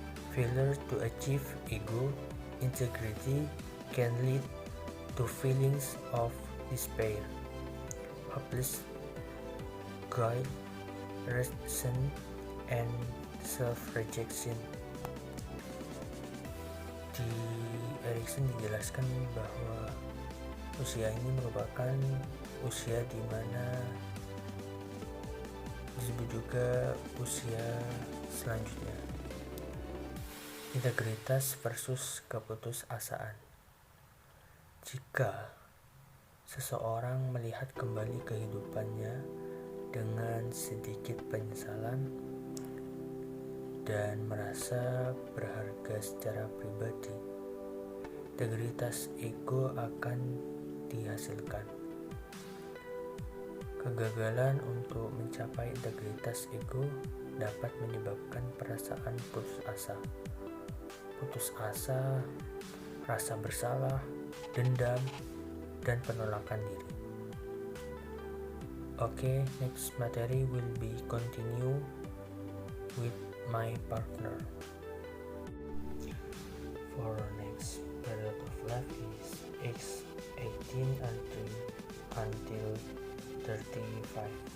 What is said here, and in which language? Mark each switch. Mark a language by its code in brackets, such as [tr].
[en] Failure to achieve ego integrity can lead to feelings of despair, hopeless, guilt, resentment, and self-rejection. [id] Di Erikson dijelaskan bahwa usia ini merupakan usia di mana disebut juga usia selanjutnya. Integritas versus keputusasaan. Jika seseorang melihat kembali kehidupannya dengan sedikit penyesalan dan merasa berharga secara pribadi, integritas ego akan dihasilkan. Kegagalan untuk mencapai integritas ego dapat menyebabkan perasaan putus asa, rasa bersalah, dendam, dan penolakan diri. [en] Okay, next materi will be continue with my partner. For next period of life is age 18 until 35.